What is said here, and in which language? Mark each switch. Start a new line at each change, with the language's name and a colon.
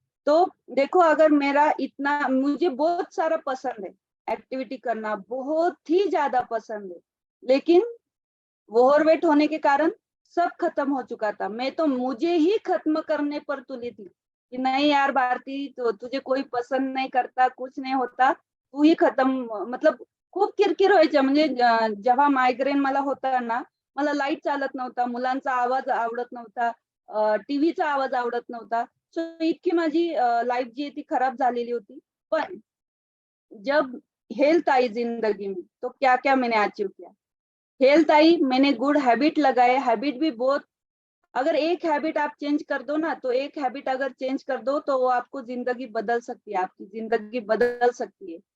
Hindi: तो देखो, अगर मेरा इतना, मुझे बहुत सारा पसंद है, एक्टिविटी करना बहुत ही ज्यादा पसंद है, लेकिन ओवरवेट होने के कारण सब खत्म हो चुका था। मैं तो मुझे ही खत्म करने पर तुली थी कि नहीं यार भारती, तो तुझे कोई पसंद नहीं करता, कुछ नहीं होता, तू ही खत्म, मतलब
Marathi: खूप किरकिर व्हायच्या. म्हणजे जेव्हा मायग्रेन मला होता ना, मला लाईट चालत नव्हता, मुलांचा आवाज आवडत नव्हता, टीव्हीचा आवाज आवडत नव्हता. सो इतकी माझी लाईफ जी आहे ती खराब झालेली होती.
Hindi: पण जब हेल्थ आई जिंदगी में, तो क्या क्या मैंने अचीव किया। हेल्थ आई, मैंने गुड हैबिट लगाए, हैबिट भी बहुत। अगर एक हैबिट आप चेंज कर दो ना, तो एक हैबिट अगर चेंज कर दो तो वो आपको जिंदगी बदल सकती है, आपकी जिंदगी बदल सकती है।